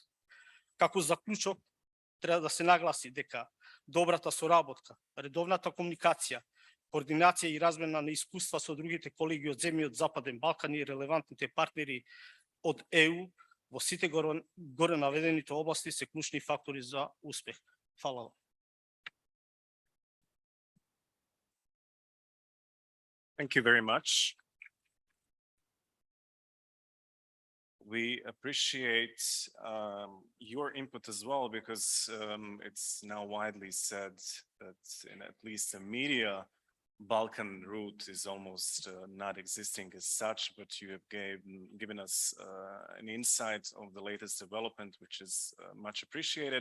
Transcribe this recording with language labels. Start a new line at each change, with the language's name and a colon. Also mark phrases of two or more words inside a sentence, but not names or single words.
Macedonian: Како заклучок, треба да се нагласи дека добрата соработка, редовната комуникација, координација и размена на искуства со другите колеги од земји од Западен Балкан и релевантните партнери од ЕУ во сите горе наведените области се клучни фактори за успех. Фала вам.
English: Thank you very much. We appreciate your input as well, because it's now widely said that in at least the media, Balkan route is almost not existing as such, but you have given us an insight of the latest development, which is much appreciated.